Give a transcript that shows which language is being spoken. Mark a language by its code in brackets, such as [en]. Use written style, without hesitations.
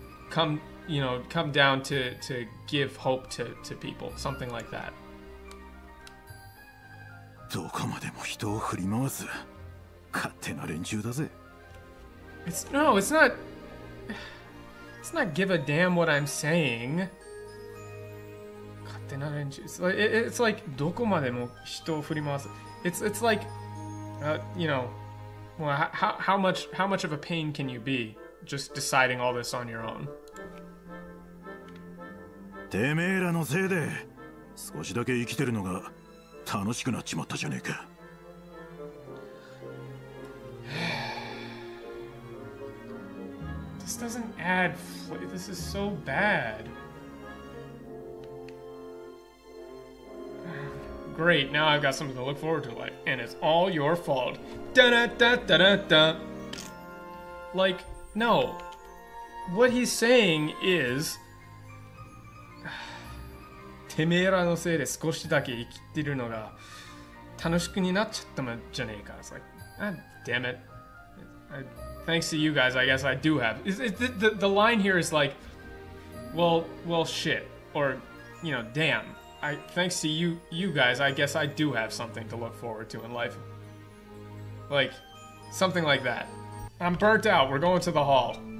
[en] Come down to give hope to people, something like that. [ja] どこまでも人を振り回す勝手な連中だぜ。 [en] It's not give a damn what I'm saying. [ja] 勝手な連中. It's like どこまでも人を振り回す. [en] It's like well, how much of a pain can you be just deciding all this on your own? [ja] てめえらのせいで少しだけ生きてるのが楽しくなっちまったじゃねえか。 [en] This doesn't add this is so bad. Great, now I've got something to look forward to in life, and it's all your fault. Da-da-da-da-da-da. Like, no. What he's saying is [ja] てめえらのせいで少しだけ生きてるのが楽しくになっちゃったんじゃねえか. [en] It's like, ah, damn it. Thanks to you guys, I guess I do have. The line here is like, well, shit, or damn. Thanks to you guys, I guess I do have something to look forward to in life. Like, something like that. I'm burnt out. We're going to the hall.